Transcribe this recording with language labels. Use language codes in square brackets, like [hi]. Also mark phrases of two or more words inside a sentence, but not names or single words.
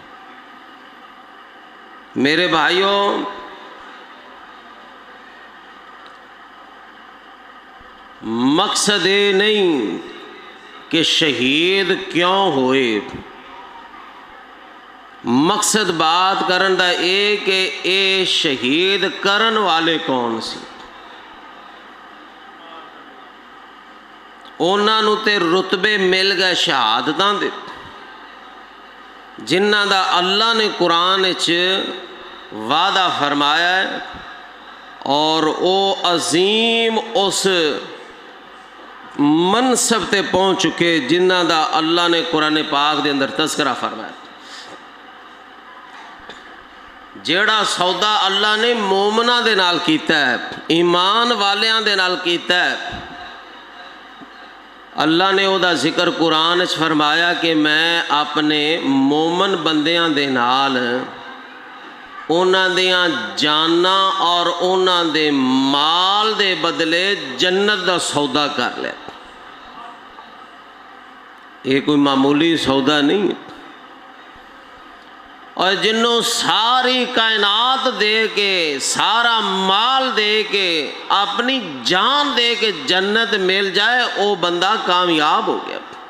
[ur] میرے بھائیوں، مقصد یہ نہیں کہ شہید کیوں ہوئے، [pa] مقصد بات کرن دا اے کہ اے شہید کرن والے کون سی، اونا نو تے رتبے مل گئے شہادتاں دے جنہ دا اللہ نے قرآن وچ وعدہ فرمایا ہے، اور او عظیم اس منصب تے پہنچ چکے جنہ دا اللہ نے قرآن پاک دے اندر تذکرہ فرمایا۔ جیڑا سودا اللہ نے مومنہ دے نال کیتا ہے، ایمان والیاں دے نال کیتا ہے، اللہ نے او دا ذکر قرآن وچ فرمایا کہ میں اپنے مومن بندیاں دے نال اونا دیاں جانا اور اونا دے مال دے بدلے جنت دا سودا کر لیا۔ [ur] یہ کوئی معمولی سودا نہیں ہے، [pa] اور جنوں ساری کائنات دے کے، سارا مال دے کے، اپنی جان دے کے جنت مل جائے، او بندہ کامیاب ہو گیا۔